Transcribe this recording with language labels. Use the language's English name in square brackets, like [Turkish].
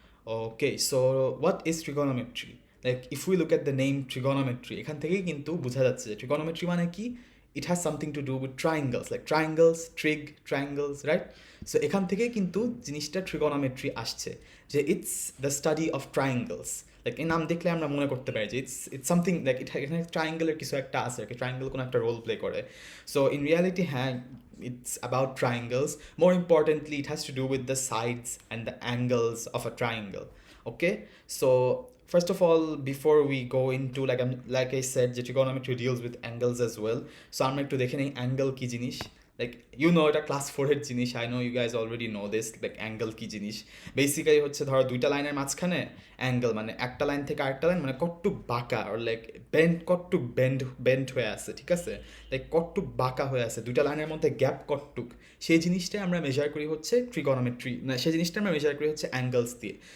[English] Okay, so what is trigonometry? Like if we look at the name trigonometry, [Bangla] এখান থেকেই কিন্তু বোঝা যাচ্ছে যে trigonometry মানে কি? [English] It has something to do with triangles, like triangles, triangles, right? So [Bangla] এখান থেকেই কিন্তু জিনিসটা trigonometry আসছে, যে [English] it's the study of triangles. [Bangla] Like এই নাম দেখলে আমরা মনে করতে পারি যে [English] it's something like [Bangla] এখানে ট্রায়াঙ্গেলের কিছু একটা আছে আর কি, ট্রায়াঙ্গেল কোনো একটা রোল প্লে করে। [English] So in reality হ্যাঁ, it's about triangles. More importantly, it has to do with the sides and the angles of a triangle. Okay, so first of all, before we go into like I said, the trigonometry deals with angles as well. So [Bangla] আমরা একটু দেখে নেই angle কি জিনিস। [English] like you know, [Bangla] এটা class 4-এর জিনিস, [English] I know you guys already know this. [Bangla] Like angle কি জিনিস বেসিক্যালি হচ্ছে, ধরো দুইটা লাইনের মাঝখানে অ্যাঙ্গেল মানে একটা লাইন থেকে আরেকটা লাইন মানে কটটুক বাঁকা, আর লাইক কটটুক বেন্ড হয়ে আছে, ঠিক আছে? লাইক কটটুক বাঁকা হয়ে আছে, দুইটা লাইনের মধ্যে গ্যাপ কটটুক, সেই জিনিসটাই আমরা মেজার করি হচ্ছে ট্রিগনোমেট্রি, না সেই জিনিসটা আমরা মেজার করি হচ্ছে অ্যাঙ্গেলস দিয়ে।